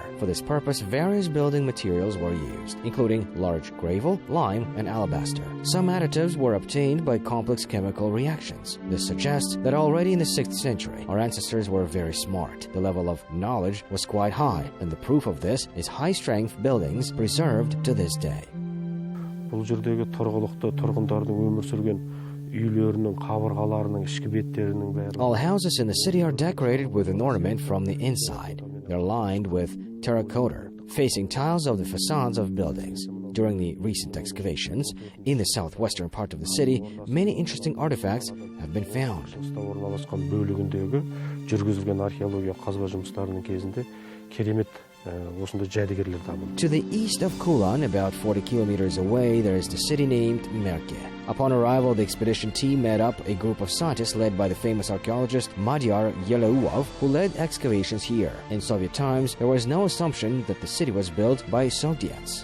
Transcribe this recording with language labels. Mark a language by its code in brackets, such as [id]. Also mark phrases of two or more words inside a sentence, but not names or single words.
[en] For this purpose, various building materials were used, including large gravel, lime, and alabaster. Some additives were obtained by complex chemical reactions. This suggests that already in the 6th century, our ancestors were very smart. The level of knowledge was quite high, and the proof of this is high-strength buildings preserved to this day. [kk] Бұл жердегі тұрғылықты тұрғындардың өмір сүрген үйлерінің қабырғаларының ішкі беттерінің бәрі. [en] All houses in the city are decorated with an ornament from the inside. They're lined with terracotta, facing tiles of the facades of buildings. During the recent excavations in the southwestern part of the city, many interesting artifacts have been found. [kk] Орналасқан бөлігіндегі жүргізілген археология қазба жұмыстарының кезінде керемет [en] To the east of Kulan, about 40 kilometers away, there is the city named Merke. Upon arrival, the expedition team met up a group of scientists led by the famous archaeologist Madyar Yelouov, who led excavations here. In Soviet times, there was no assumption that the city was built by Soviets.